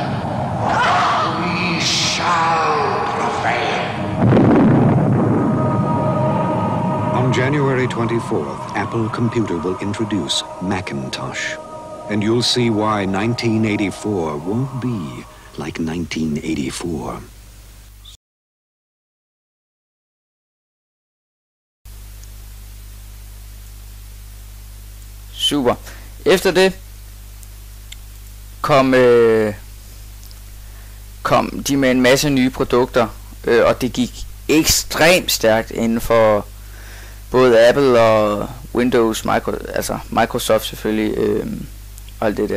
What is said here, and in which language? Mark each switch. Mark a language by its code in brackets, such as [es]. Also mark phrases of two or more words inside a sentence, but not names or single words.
[en] We shall prevail. On January 24th, Apple Computer will introduce Macintosh. And you'll see why 1984 won't be like 1984. Super. [da] Efter det kom de med en masse nye produkter, og det gik ekstremt stærkt inden for både Apple og Windows, Microsoft selvfølgelig, og alt det der.